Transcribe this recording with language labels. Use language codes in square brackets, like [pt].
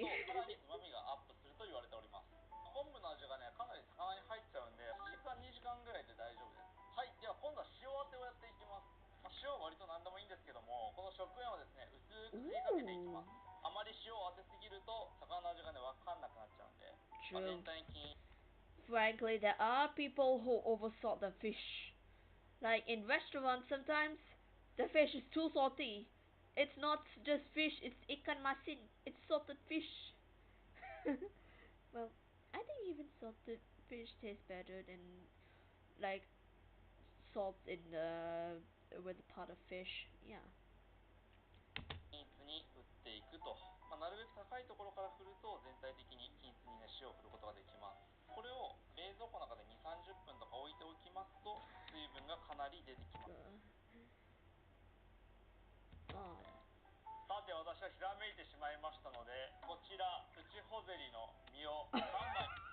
[ja] さらに旨味がアップすると言われております。昆布の味がねかなり魚に入っちゃうんで1時間2時間ぐらいで大丈夫です。はい、では今度は塩当てをやっていきます。塩は割と何でもいいんですけども、この食塩をですね薄く振りかけていきます。あまり塩を当てすぎると魚の味がね分かんなくなっちゃうんで、全体に [en] Frankly, there are people who oversalt the fish. Like in restaurants, sometimes the fish is too salty. It's not just fish, it's ikan masin. It's salted fish. Well, I think even salted fish tastes better than like salt in the with the pot of fish. Yeah. [ja] 均一に振っていくと、なるべく高いところから振ると全体的に均一にね塩を振ることができます。これを冷蔵庫の中で2、30分とか置いておきますと水分がかなり出てきます。さて私はひらめいてしまいましたので、こちらプチホゼリの身を3枚